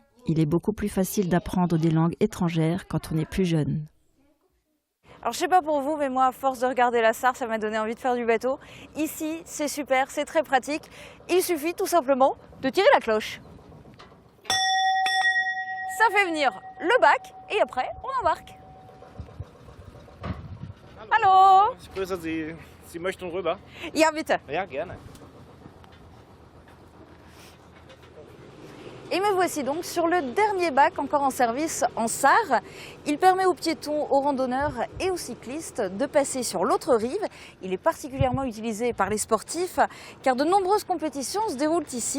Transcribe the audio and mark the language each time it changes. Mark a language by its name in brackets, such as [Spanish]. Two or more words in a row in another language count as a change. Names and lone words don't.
[French] Il est beaucoup plus facile d'apprendre des langues étrangères quand on est plus jeune. Alors je sais pas pour vous, mais moi à force de regarder la Sarre, ça m'a donné envie de faire du bateau. Ici, c'est super, c'est très pratique. Il suffit tout simplement de tirer la cloche. Ça fait venir le bac et après on embarque. [German] Hallo? Ich grüße Sie. Sie möchten rüber? Ja, bitte. Ja, gerne. [French] Et me voici donc sur le dernier bac encore en service en Sarre. Il permet aux piétons, aux randonneurs et aux cyclistes de passer sur l'autre rive. Il est particulièrement utilisé par les sportifs car de nombreuses compétitions se déroulent ici.